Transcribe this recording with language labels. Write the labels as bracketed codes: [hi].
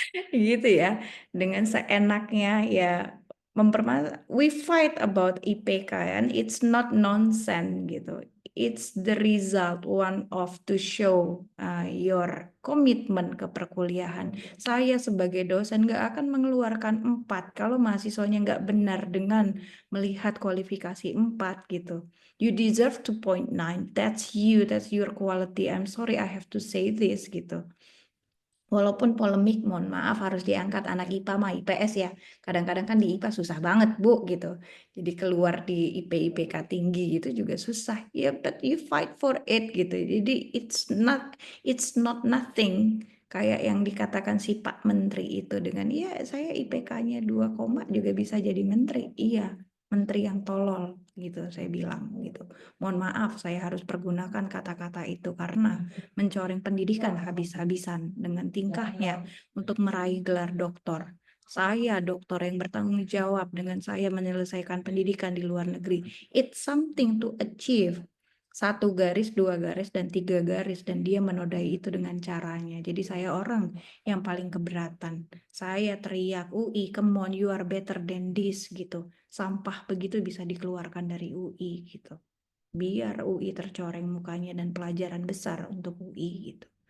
[id] Gitu ya, dengan seenaknya ya [en] we fight about IPK and it's not nonsense gitu. It's the result one of to show your commitment [id] ke perkuliahan. Saya sebagai dosen nggak akan mengeluarkan 4 kalau mahasiswanya nggak benar dengan melihat kualifikasi 4 gitu. [en] You deserve 2.9. That's you, that's your quality. I'm sorry I have to say this gitu. [id] Walaupun polemik, mohon maaf harus diangkat anak IPA sama IPS ya. Kadang-kadang kan di IPA susah banget Bu gitu. Jadi keluar di IPK tinggi gitu juga susah. [en] Ya, but you fight for it gitu. Jadi it's not nothing. [id] Kayak yang dikatakan si Pak Menteri itu dengan ya saya IPK-nya 2, juga bisa jadi menteri. Iya, menteri yang tolol gitu, saya bilang gitu. Mohon maaf, saya harus pergunakan kata-kata itu karena mencoreng pendidikan habis-habisan dengan tingkahnya untuk meraih gelar doktor. Saya doktor yang bertanggung jawab dengan saya menyelesaikan pendidikan di luar negeri. [en] It's something to achieve. [id] 1 garis, 2 garis, dan 3 garis, dan dia menodai itu dengan caranya. Jadi saya orang yang paling keberatan. Saya teriak, [en] UI, come on, you are better than this [id] gitu. Sampah begitu bisa dikeluarkan dari UI gitu. Biar UI tercoreng mukanya dan pelajaran besar untuk UI gitu.